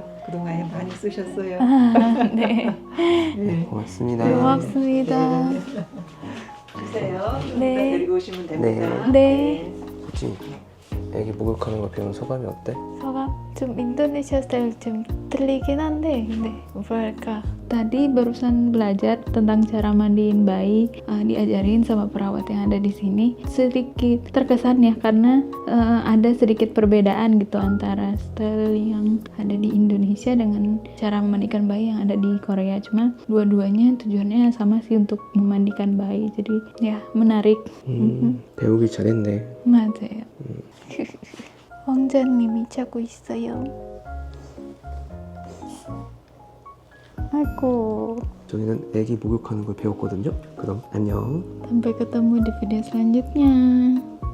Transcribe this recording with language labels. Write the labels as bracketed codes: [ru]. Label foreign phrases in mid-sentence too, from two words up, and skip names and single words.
[ko] 그동안에 많이 쓰셨어요. 아, 네. 네. 고맙습니다. 네. 고맙습니다. 네. 주세요. 네. 네. 데리고 오시면 됩니다. 네. 혹시 애기 목욕하는 거 배운 소감이 어때? 소감 좀 Indonesia style 좀 들리긴 한데 [id] mereka tadi barusan belajar tentang cara mandiin bayi, diajarin sama perawat yang ada di sini. Sedikit terkesan ya karena ada sedikit perbedaan gitu antara style yang ada di Indonesia dengan cara memandikan bayi yang ada di Korea. Cuma dua-duanya tujuannya sama sih untuk memandikan bayi. Jadi ya menarik. [ko] 배우기 잘했네. 맞아요. 왕자님이 자고 있어요. 아이고. 저희는 애기 목욕하는 걸 배웠거든요. 그럼 안녕. [id] Sampai ketemu di video selanjutnya.